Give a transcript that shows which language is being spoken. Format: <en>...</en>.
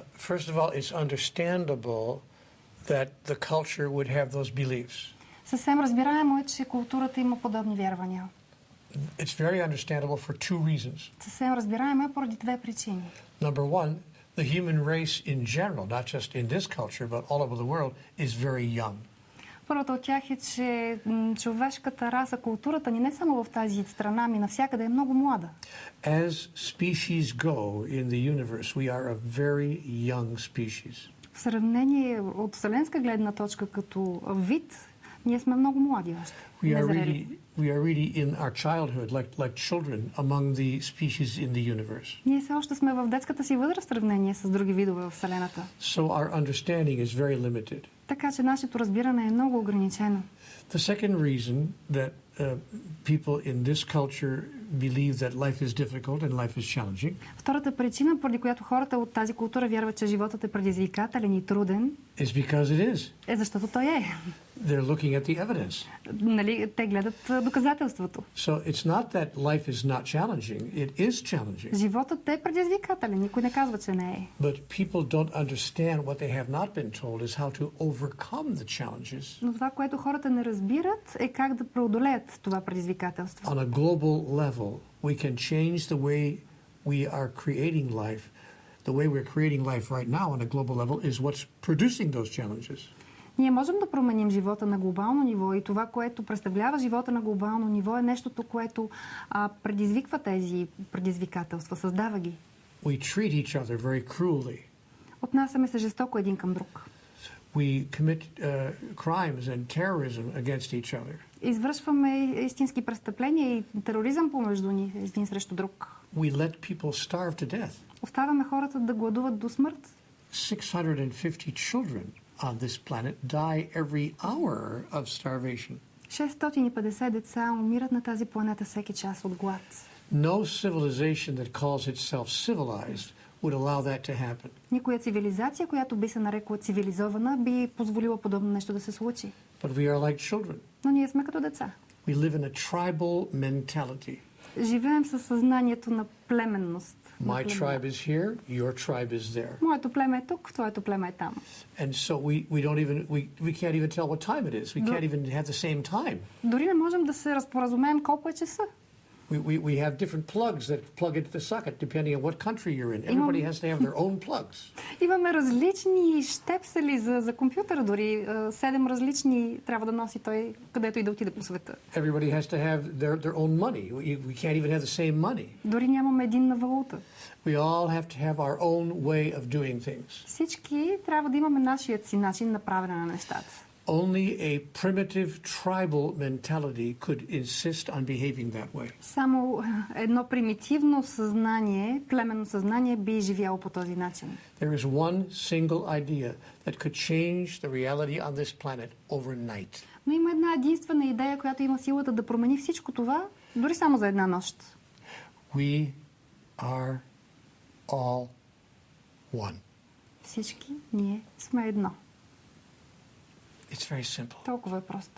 <en>First of all, it's understandable that the culture would have those beliefs.</en> <bg>Съвсем разбираемо е, че културата има подобни вярвания.</bg> <en>It's very understandable for two reasons.</en> <bg>Съвсем разбираемо е поради две причини.</bg> <en>Number one, the human race in general, not just in this culture, but all over the world, is very young.</en> <bg>Първата от тях е, че човешката раса, културата ни не само в тази страна, ами навсякъде е много млада.</bg> <en>As species go in the universe, we are a very young species.</en> <bg>В сравнение от вселенска гледна точка като вид, ние сме много млади още.</bg> <en>We are really in our childhood, like children among the species in the universe.</en> <bg>Ние все още сме в детската си възраст в сравнение с други видове в Вселената.</bg> <en>So our understanding is very limited.</en> <bg>Така че нашето разбиране е много ограничено.</bg> <en>The second reason that people in this culture believe that life is difficult and life is challenging</en> <bg>Втората причина, поради която хората от тази култура вярват, че животът е предизвикателен и труден,</bg> <en>is because it is.</en> <bg>е защото той е.</bg> <en>They're looking at the evidence.</en> <bg>Нали, те гледат доказателството.</bg> <en>So it's not that life is not challenging, it is challenging.</en> <bg>Животът е предизвикателен, никой не казва, че не е.</bg> <en>But people don't understand what they have not been told is how to overcome the challenges.</en> <bg>Но това, което хората не разбират, е как да преодолеят това предизвикателство.</bg> <en>On a global level, we can change the way we are creating life. The way we're creating life right now on a global level is what's producing those challenges.</en> <bg>Ние можем да променим живота на глобално ниво и това, което представлява живота на глобално ниво, е нещото, което предизвиква тези предизвикателства, създава ги.</bg> <en>We treat each other very cruelly.</en> <bg>Отнасяме се жестоко един към друг.</bg> <en>We commit crimes and terrorism against each other.</en> <bg>Извършваме истински престъпления и тероризъм помежду ни, един срещу друг.</bg> <en>We let people starve to death.</en> <bg>Оставяме хората да гладуват до смърт.</bg> <en>650 children on this planet die every hour of starvation.</en> <bg>650 деца умират на тази планета всеки час от глад.</bg> <en>No civilization that calls itself civilized would allow that to happen.</en> <bg>Никоя цивилизация, която би се нарекла цивилизована, би позволила подобно нещо да се случи.</bg> <en>But we are like children.</en> <bg>Но ние сме като деца.</bg> <en>We live in a tribal mentality.</en> <bg>Живеем със съзнанието на племенност.</bg> <en>My tribe is here, your tribe is there.</en> <bg>Моето племе е тук, твоето племе е там.</bg> <en>And so we don't even we can't even tell what time it is. We can't even have the same time.</en> <bg>Дори не можем да се разпоразумеем колко е часа.</bg> <en>We have different plugs that plug into the socket depending on what country you're in. Everybody has to have their own plugs.</en> <bg>Имаме различни щепсели за компютъра, дори 7 различни трябва да носи той, където и да отиде по света.</bg> <en>Everybody has to have their own money. We can't even have the same money.</en> <bg>Дори нямаме единна валута.</bg> <en>We all have to have our own way of doing things.</en> <bg>Всички трябва да имаме нашият си начин на правене на нещата.</bg> <en>Only a primitive tribal mentality could insist on behaving that way.</en> <bg>Само едно примитивно съзнание, племенно съзнание би живяло по този начин.</bg> <en>There is one single idea that could change the reality on this planet overnight.</en> <bg>Но има една единствена идея, която има силата да промени всичко това, дори само за една нощ.</bg> <en>We are all one.</en> <bg>Всички ние сме едно.</bg> <en>It's very simple.</en> <bg>Толкова е просто.</bg>